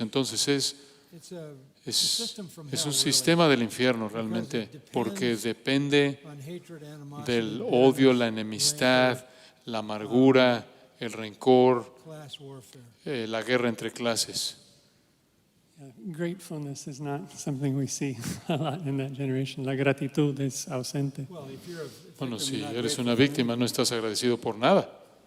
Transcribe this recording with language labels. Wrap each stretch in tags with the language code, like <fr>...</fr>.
<es>Entonces es un sistema del infierno realmente, porque depende del odio, la enemistad, la amargura, el rencor, la guerra entre clases.</es> <en>Gratefulness is not something we see a lot in that generation.</en> <es>La gratitud es ausente. Bueno, si eres una víctima, no estás agradecido por nada.</es>